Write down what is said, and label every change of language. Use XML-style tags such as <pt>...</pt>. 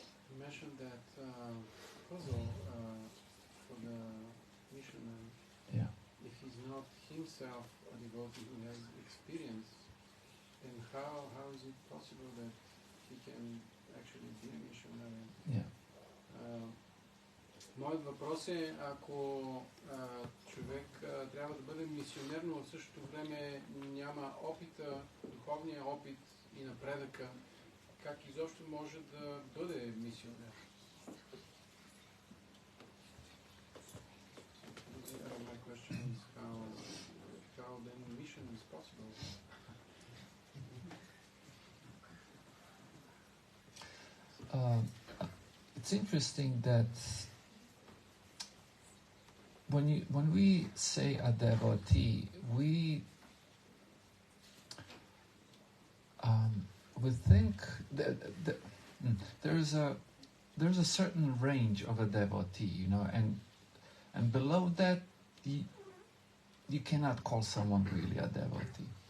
<en>You mentioned that puzzle for the missionary. Yeah. If he's not himself a devotee who has experience, then how is it possible that he can actually be a missionary? Yeah.</en> <bg>Моят въпрос е, ако човек трябва да бъде мисионер, но в същото време няма опита, духовния опит и напредъка, как изобщо може да бъде мисионер?</bg> <en>My question is how then mission is possible? It's interesting that when we say a devotee, we think that there's a certain range of a devotee, you know, and below that you cannot call someone really a devotee.</en>